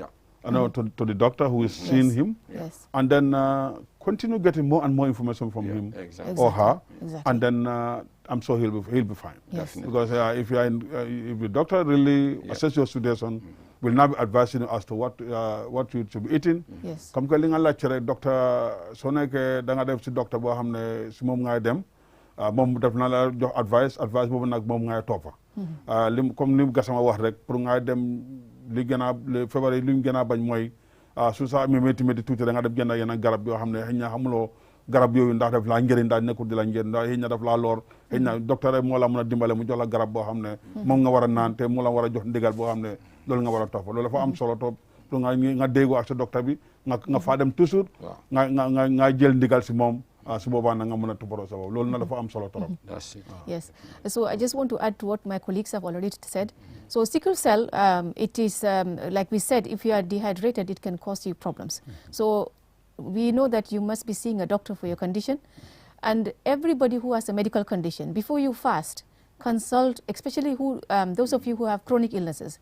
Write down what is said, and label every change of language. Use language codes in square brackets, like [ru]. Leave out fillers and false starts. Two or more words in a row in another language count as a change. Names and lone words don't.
[en] to the doctor who is seeing him, Yes. and then continue getting more and more information from him Exactly. or her, Exactly. and then I'm sure he'll be fine. Yes. Because if you are if the doctor really assess your situation, will now be advising you as to what you should be eating. Yes. [wo] Comme que li nga laajte rek docteur soo nekkee da nga def si docteur boo xam ne si moom ngay dem moom def na la jox advice boobu nag moom ngay toppa comme li Gassama wax rek pour ngay dem li gën a feebar yi li ñu gën a bañ mooy su sa amee métti tuuti da nga dem jënd yeneen garab yoo xam ne xëy na xamuloo garab yooyu ndax def laa njëriñ ndax nekkul di la njëriñ ndax xëy na daf laa loor xëy na docteur rek moo la mën a dimbale mu jox la garab boo xam ne moom nga war a naan te mu la war a jox ndigal boo xam ne loolu nga war a topp loolu dafa am solo [fr] trop pour [wo] nga déggoo ak sa docteur bi nga faa dem toujours nga jël ndigal si moom su boobaa na nga mën a toppatoo sa bopp loolu na dafa am solo trop. [en] That's it. Yes. So I just want to add to what my colleagues have already said. So sickle cell, it is, like we said, if you are dehydrated, it can cause you problems. So we know that you must be seeing a doctor for your condition. And everybody who has a medical condition, before you fast, consult, especially those of you who have chronic illnesses.